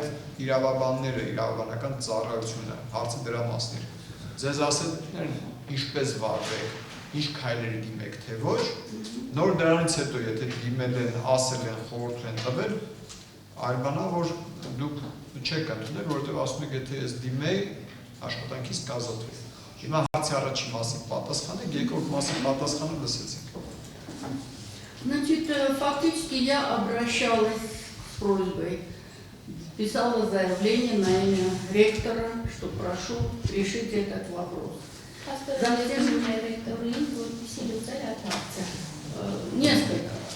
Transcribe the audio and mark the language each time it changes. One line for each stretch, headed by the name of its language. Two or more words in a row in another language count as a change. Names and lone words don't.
Armenian: իրավաբանները, իրավաբանական ծառայությունը, հարցը դրա մասն էր։ Ձեզ ասել ինչպես վարվեք, ինչ քայլերի դիմեք, թե ոչ, նոր դրանից հետո եթե դիմել են, ասել են, խորհուրդ են տվել, այլ բանա, որ դուք չեք ընդունել, որովհետև ասում եք, եթե ես դիմեի, աշխատանքից կազատվի։ Հիմա հարցի առաջին մասի պատասխանեք, երկրորդ մասի պատասխանը լսեցինք։
Russian: Значит, фактически я обращалась с просьбой, писала заявление на имя ректора, что прошу решить этот вопрос. Несколько.